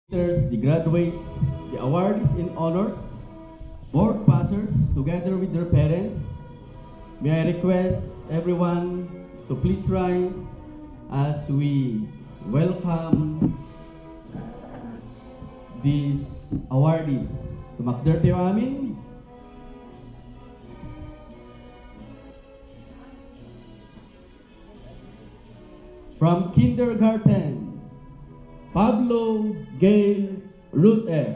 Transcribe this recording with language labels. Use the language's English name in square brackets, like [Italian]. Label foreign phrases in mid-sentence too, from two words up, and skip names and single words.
[English] The graduates, the awardees and honors, board passers together with their parents, may I request everyone to please rise as we welcome these awardees. [Iloko] Tumakder tayo amin. [English] From kindergarten, Pablo Gail Ruth F.